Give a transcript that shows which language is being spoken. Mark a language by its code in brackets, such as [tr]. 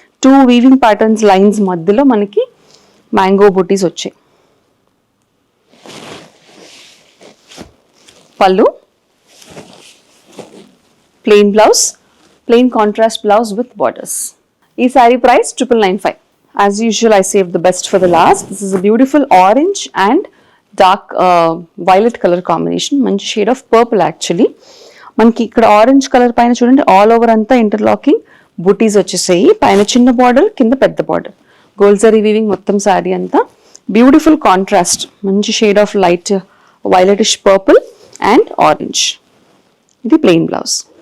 [te] 2 weaving patterns lines మధ్యలో మనకి mango బూటీస్ వచ్చాయి. [en] పళ్ళు, plain blouse, plain contrast blouse with borders. ఈ sari price 9995. As usual, I saved the best for the last. This is a beautiful orange and dark violet color combination. మంచి shade of purple actually. [te] మనకి ఇక్కడ orange colour పైన చూడండి all over అంతా interlocking బూటీస్ వచ్చేసాయి. పైన చిన్న బార్డర్, కింద పెద్ద బార్డర్, గోల్డ్ జరీ వీవింగ్ మొత్తం సారీ అంతా. [en] Beautiful contrast, మంచి shade of light violetish purple and orange. ఇది plain blouse.